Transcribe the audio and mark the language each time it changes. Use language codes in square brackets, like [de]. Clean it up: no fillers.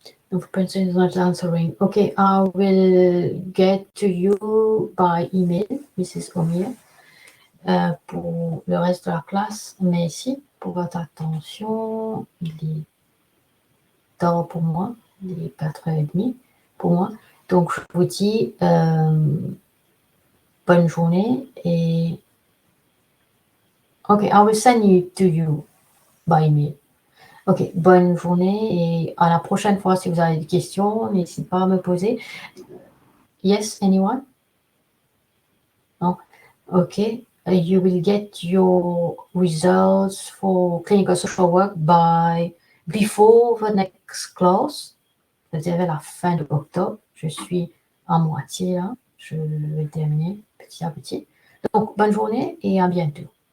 [en] No person is not answering. Okay, I will get to you by email, Mrs. [fr] Omir, pour le reste de la classe. Merci pour votre attention. Il est tard pour moi, il est 4h30 pour moi. Donc, je vous dis bonne journée et [en] OK, I will send you to you by email. [fr] OK, bonne journée et à la prochaine fois, si vous avez des questions, n'hésitez pas à me poser. [en] Yes, anyone? No? OK, you will get your results for clinical social work by before the next class. [fr] C'est-à-dire la fin de octobre. Je suis à moitié là. Je vais terminer petit à petit. Donc, bonne journée et à bientôt.